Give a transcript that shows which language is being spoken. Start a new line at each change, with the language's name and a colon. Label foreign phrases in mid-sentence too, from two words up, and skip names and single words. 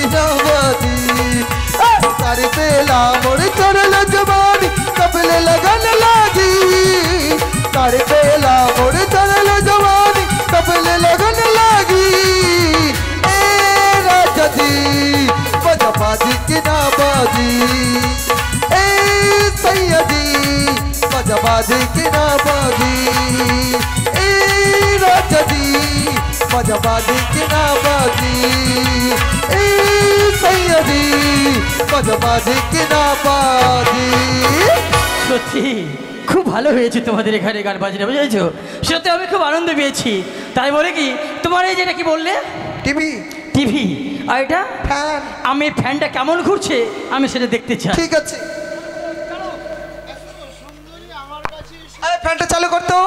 Bhojpuri: ना बाजी सारे बेला मोर चढ़ल जवानी कबिल लगन लागी सारे बेला मोर चढ़ल जवानी कबिल लगन लागी ए राजा जी बाजा बाजी की ना बाजी ए सैया जी बाजा बाजी की ना बाजी ए राजा जी बाजा बाजी की ना बाजी ए सैया जी बाजा बाजी की ना बाजी
Bangla: সত্যি খুব ভালো হয়েছে তোমাদের এখানে গান বাজনা বুঝেছো সত্যি আমি খুব আনন্দ পেয়েছি তাই বলে কি তোমার এই যেটা কি বললে টিভি টিভি আর এটা ফ্যান আমি ফ্যানটা কেমন ঘুরছে আমি সেটা দেখতে চাই ঠিক আছে আরে ফ্যানটা চালু করতো